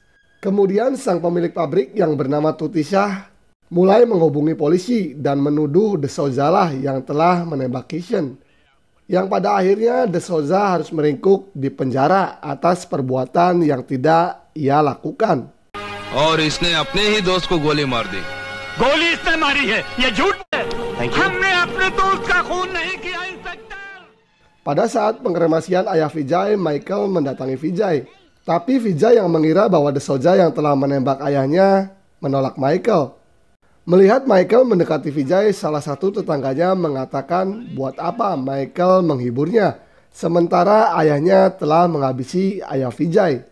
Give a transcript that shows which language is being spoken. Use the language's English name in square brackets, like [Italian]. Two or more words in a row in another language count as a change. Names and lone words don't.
[Indonesian] Kemudian sang pemilik pabrik yang bernama Tutisha mulai menghubungi polisi dan menuduh De Souza lah yang telah menembak Kishan. Yang pada akhirnya De Souza harus meringkuk di penjara atas perbuatan yang tidak ia lakukan. [Hindi] और इसने अपने ही दोस्त को गोली मार दी। गोली इसने मारी है, ये झूठ है। हमने अपने दोस्त का खून नहीं किया, इंस्पेक्टर। [Indonesian] Pada saat pengremasian ayah Vijay, Michael mendatangi Vijay. Tapi Vijay yang mengira bahwa De Souza yang telah menembak ayahnya menolak Michael. Melihat Michael mendekati Vijay, salah satu tetangganya mengatakan buat apa Michael menghiburnya, sementara ayahnya telah menghabisi ayah Vijay.